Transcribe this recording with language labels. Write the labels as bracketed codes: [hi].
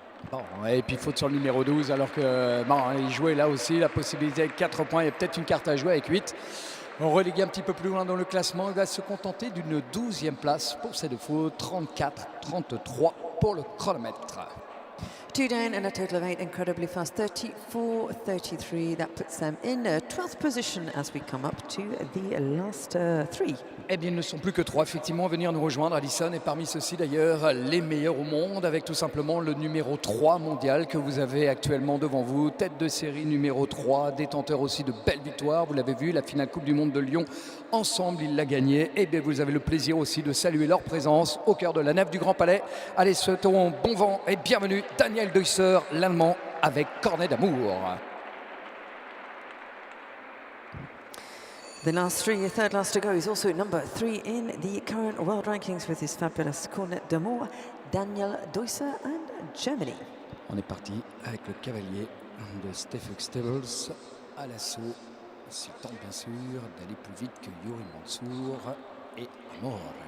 [fr] Bon, et puis faute sur le numéro 12 alors que il jouait là aussi la possibilité avec 4 points, il y a peut-être une carte à jouer avec 8. On relégué un petit peu plus loin dans le classement, il va se contenter d'une 12e place pour cette faute, 34-33 pour le chronomètre. [en] 2 down and a total of 8, incredibly fast, 34-33. That puts them in 12th position as we come up to the last 3. [fr] Eh bien, ils ne sont plus que 3, effectivement, à venir nous rejoindre. Alison est parmi ceux-ci, d'ailleurs, les meilleurs au monde, avec tout simplement le numéro 3 mondial que vous avez actuellement devant vous. Tête de série numéro 3, détenteur aussi de belles victoires. Vous l'avez vu, la finale Coupe du Monde de Lyon, ensemble, il l'a gagnée. Et bien, vous avez le plaisir aussi de saluer leur présence au cœur de la nef du Grand Palais. Allez, souhaitons bon vent et bienvenue, Daniel Deusser, l'Allemand, avec Cornet d'Amour. [en] The last 3, third last to go, is also number 3 in the current world rankings with his fabulous Cornet d'Amour, Daniel Deusser and Germany. [fr] On est parti avec le cavalier de Stefan Stables à l'assaut. Il tente bien sûr d'aller plus vite que Yuri Mansour et Amor.